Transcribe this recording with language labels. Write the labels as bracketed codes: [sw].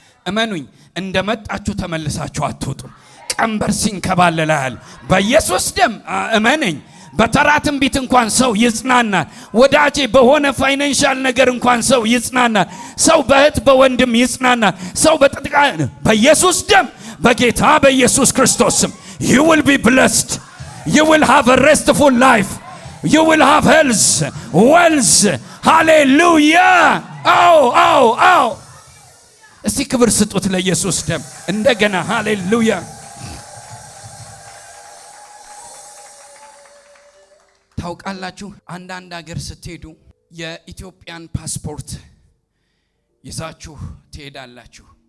[am] እመኑኝ እንደመጣችሁ ተመልሳችሁ አትወጡ። ቀንበር ሲንከባለላል በኢየሱስ ደም እመነኝ። በተራ ትንቢት እንኳን ሰው ይጽናናል ወዳጄ። በሆነ ፋይናንሻል ነገር እንኳን ሰው ይጽናናል። ሰው በእህት በወንድም ይጽናናል። ሰው በኢየሱስ ደም በጌታ በኢየሱስ ክርስቶስ ስም [en] you will be blessed. You will have a restful life. You will have health, wealth. Hallelujah. [am] አው እስቲ ክብር ስጡት ለኢየሱስ ደም እንደገና። ሃሌሉያ። ታውቃላችሁ አንዳንድ ሀገር ስትሄዱ የኢትዮጵያን ፓስፖርት ይዛችሁ ትሄዳላችሁ